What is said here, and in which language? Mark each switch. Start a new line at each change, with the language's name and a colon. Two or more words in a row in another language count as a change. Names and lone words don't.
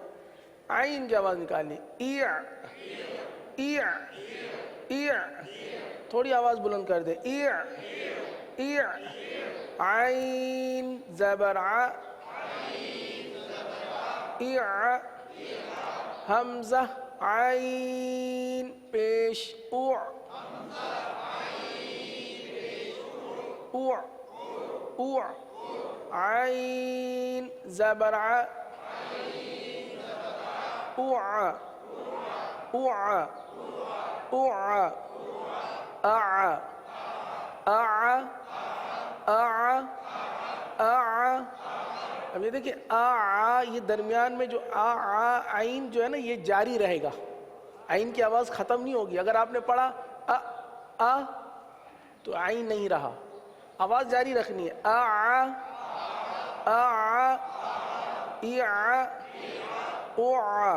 Urdu: عین کی آواز نکالنی، اع، اع، اع، تھوڑی آواز بلند کر دے، اع، اع، عین زبر ع، اع، حمزہ عین پیش اع، اع، اع، عین زبر ع، اع، اع، اع، اع، اع، اع، اع۔ اب یہ دیکھیں آ، یہ درمیان میں جو آ عین جو ہے نا یہ جاری رہے گا، عین کی آواز ختم نہیں ہوگی۔ اگر آپ نے پڑھا آ تو عین نہیں رہا، آواز جاری رکھنی ہے، آ، آ، اع، اع۔